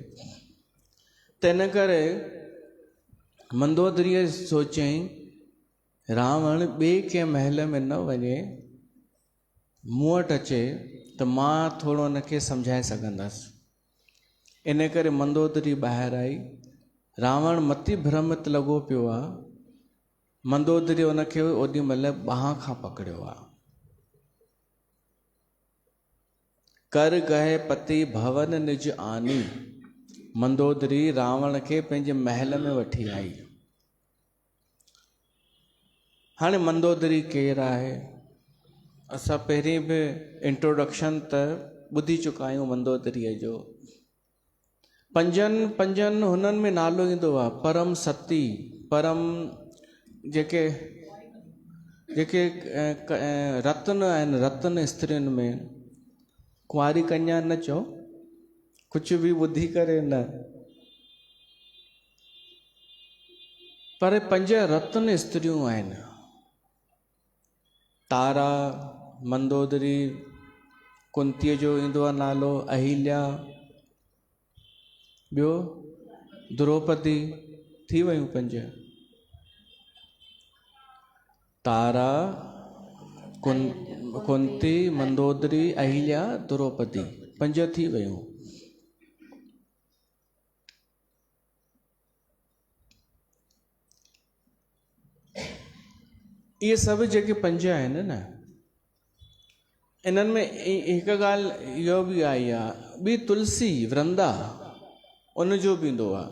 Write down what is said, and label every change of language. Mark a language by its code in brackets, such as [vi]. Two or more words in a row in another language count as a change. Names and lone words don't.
[sd] त इन करे मंदोदरीअ सोचियईं रावण ॿिए कंहिं महल में न वञे, मूं वटि अचे त मां थोरो उनखे सम्झाए सघंदसि। इन करे मंदोदरी ॿाहिरि आई। रावण मति भ्रमित लॻो पियो आहे। मंदोदरी उनखे ओॾी महिल ॿांह खां पकड़ियो आहे। [awa] कर गए पति भवन निज आनी। [sd] मंदोदरी रावण खे पंहिंजे महल में वठी आई। हाणे मंदोदरी केरु आहे? असां पहिरीं बि इंट्रोडक्शन त ॿुधी चुका आहियूं मंदोदरीअ जो। पंजनि हुननि में नालो ईंदो आहे परम सती, परम जेके रत्न आहिनि, रत्न स्त्रियुनि में कुंवारी कन्या न चओ, कुझु बि ॿुधी करे न, पर 5 रत्न स्त्रियूं आहिनि। तारा, मंदोदरी, कुंतीअ जो ईंदो आहे नालो अहिल्या, ॿियो द्रौपदी, थी वियूं 5। तारा, कुंती, मंदोदरी, अहिल्या, द्रौपदी, 5 थी वियूं। इहे सभु जेके 5 आहिनि न, इन्हनि में हिकु ॻाल्हि इहो बि आई आहे, ॿी तुलसी वृंदा, उनजो बि ईंदो आहे।